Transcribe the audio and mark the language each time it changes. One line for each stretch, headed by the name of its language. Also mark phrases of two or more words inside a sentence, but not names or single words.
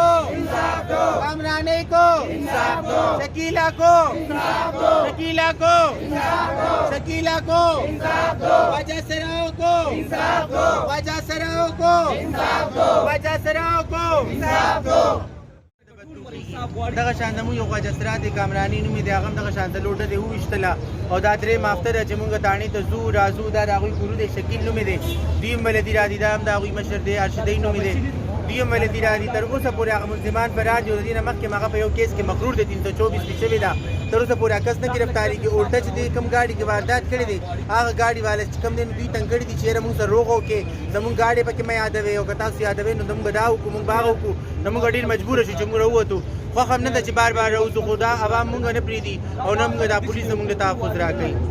Urdu: انصاف دو, کامرانی کو انصاف دو, شکیلہ کو انصاف دو, شکیلہ کو انصاف دو, شکیلہ کو انصاف دو, وجہ سراؤں کو انصاف دو, وجہ سراؤں کو انصاف دو, وجہ سراؤں کو انصاف دو.
Pashto: دغه شان زموږ یو خواجه د کامرانی نومې دی هغه هم دغه شان لوټه دی وویشتله او دا درې مافته ده چې مونږ تاڼې ته ځو راځو دا د هغوی کورو دی شکیل نومې دی دوی هم ولدي راځي دا هم د هغوی مشر دی ارشدی نومې دی دوی هم ولدي راځي تر اوسه پورې هغه ملزمان فرار دي او د دې نه مخکې هغه په یو کیس کې مقرور دی 324 کې شوې ده تر اوسه پورې کس نه ګرفتاري کې اولټه چې د کوم ګاډي کې واردات کړی دی هغه ګاډي والا چې کوم دی نو دوی تنګ کړي دي چې یاره مونږ سره روغ وکړې زمونږ ګاډي پکې مه یادوې او که تاسو یادوئ نو زمونږ دا وکړو مونږ به هغه وکړو نو مونږ ډېر مجبوره شو چې مونږ راووتو خوښ هم نه ده چې بار بار راوځو خو دا عوام مونږ نه پرېږدي او نه مونږ دا پولیس زمونږ ته تحفظ راکوي